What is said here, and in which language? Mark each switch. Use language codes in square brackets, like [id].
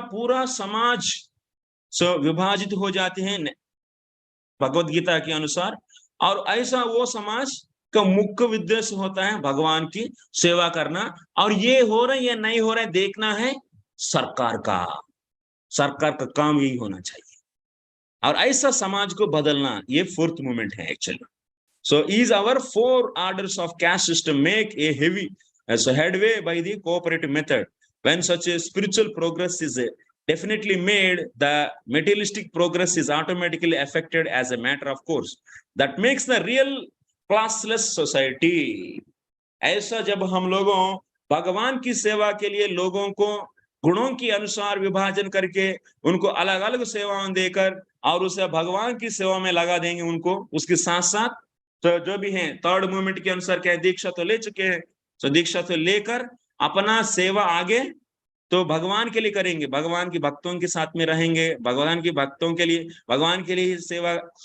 [hi] पूरा समाज विभाजित हो जाते हैं भगवत गीता के अनुसार, और ऐसा वो समाज का मुख्य उद्देश्य होता है भगवान की सेवा करना। और ये हो रहा है या नहीं हो रहा है देखना है सरकार का काम यही होना चाहिए, और ऐसा समाज को बदलना ये फोर्थ मूवमेंट है actually. [en] So is our 4 orders of caste system make a heavy headway by the cooperative method? When such a spiritual progress is definitely made, the materialistic progress is automatically affected as a matter of course. That makes the real classless society. [hi] ऐसा जब हम लोगों भगवान की सेवा के लिए लोगों को गुणों के अनुसार विभाजन करके उनको अलग अलग सेवाएं देकर और उसे भगवान की सेवा में लगा देंगे उनको। उसके साथ साथ तो जो भी है थर्ड मूवमेंट के अनुसार क्या है, दीक्षा तो ले चुके हैं, तो दीक्षा तो लेकर अपना सेवा आगे तो भगवान के लिए करेंगे, भगवान के भक्तों के साथ में रहेंगे, भगवान के भक्तों के लिए, भगवान के लिए सेवा।